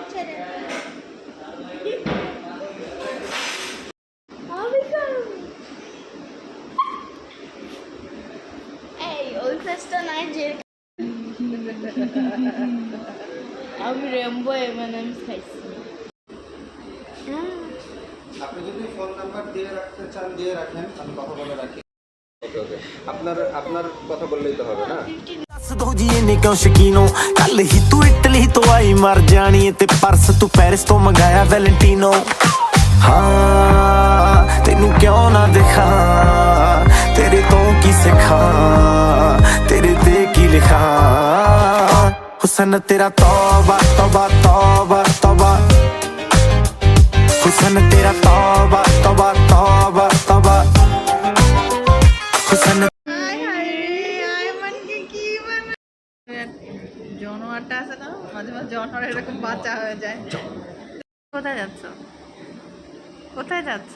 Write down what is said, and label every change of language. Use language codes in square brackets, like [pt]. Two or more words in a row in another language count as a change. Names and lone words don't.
[bn] এই ওই ফেস্টা নাই যে আমি রেমবো এমএনএমস খাইছি। আপনি যদি ফোন নাম্বার দিয়ে রাখতে চান দিয়ে রাখেন, আমি কথা বলে রাখি। ওকে আপনার কথা বললেই তো হবে না। [pa] ਦੱਸ ਦੋ ਜੀ ਇਹਨੇ ਕਿਉਂ ਸ਼ਕੀਨੋ ਕੱਲ ਹੀ ਤੂੰ ਇਟਲੀ ਤੋਂ ਆਈ ਮਰ ਜਾਣੀ ਤੇ ਪਰਸ ਤੂੰ ਪੈਰਿਸ ਤੋਂ ਮੰਗਾਇਆ ਵੈਲੈਂਟੀਨੋ ਹਾਂ ਤੈਨੂੰ ਕਿਉਂ ਨਾ ਦਿਖਾਂ ਤੇਰੇ ਤੋਂ ਕੀ ਸਿੱਖਾਂ ਤੇਰੇ ਤੇ ਕੀ ਲਿਖਾਂ [hi] हुसन तेरा तौबा तौबा तौबा तौबा हुसन तेरा तौबा तौबा तौबा तौबा हुसन [bn] জানোয়ারটা আছে না, মাঝে মাঝে জানোয়ার এরকম বাচ্চা হয়ে যায়। কোথায় যাচ্ছ? কোথায় যাচ্ছ?